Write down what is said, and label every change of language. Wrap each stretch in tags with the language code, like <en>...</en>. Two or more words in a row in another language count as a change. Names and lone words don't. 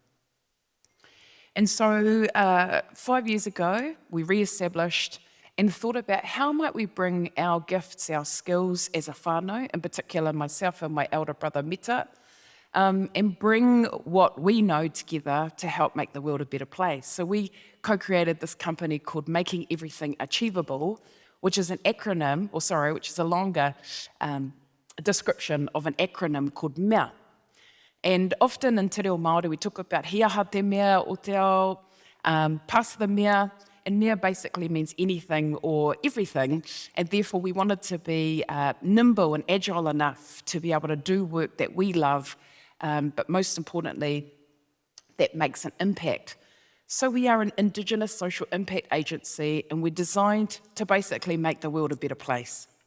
<en>And so 5 years ago, we re-established and thought about how might we bring our gifts, our skills as a whānau, in particular myself and my elder brother Mita, and bring what we know together to help make the world a better place. So we co-created this company called Making Everything Achievable, which is an acronym, which is a longer description of an acronym called MEA. And often in te reo Māori, we talk about</en> <mi>he aha te mea o te ao,</mi> <en>pass the mea, and mea basically means anything or everything, and therefore we wanted to be nimble and agile enough to be able to do work that we love, but most importantly, that makes an impact. So we are an Indigenous social impact agency, and we're designed to basically make the world a better place.</en>